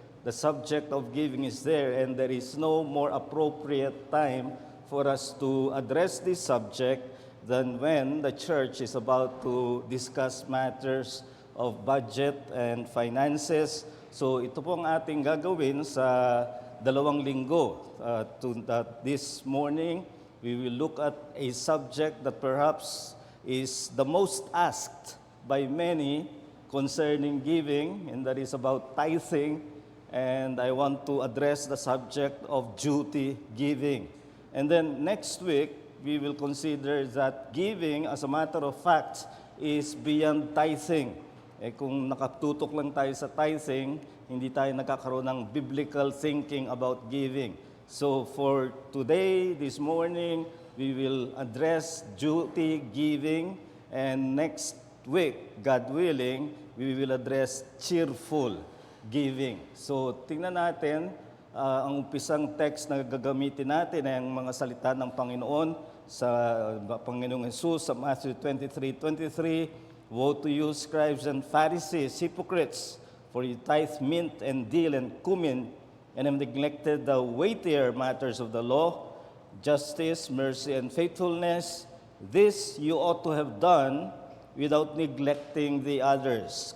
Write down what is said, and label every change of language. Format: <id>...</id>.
<en>The subject of giving is there, and there is no more appropriate time for us to address this subject than when the church is about to discuss matters of budget and finances.</en> <tl>So ito po ang ating gagawin sa 2 linggo.</tl> <en>This morning, we will look at a subject that perhaps is the most asked by many concerning giving, and that is about tithing. And I want to address the subject of duty giving. And then next week, we will consider that giving, as a matter of fact, is beyond tithing.</en> <tl>Kung nakatutok lang tayo sa tithing, hindi tayo nakakaroon ng</tl> <en>biblical thinking about giving. So for today, this morning, we will address duty giving, and next week, God willing, we will address cheerful giving.</en> <tl>So tingnan natin, ang umpisang text na gagamitin natin ay ang mga salita ng Panginoon sa Panginoong Jesus sa Matthew 23:23.</tl> <en>Woe to you, scribes and Pharisees, hypocrites, for you tithe mint and dill and cumin, and have neglected the weightier matters of the law, justice, mercy, and faithfulness. This you ought to have done without neglecting the others.</en>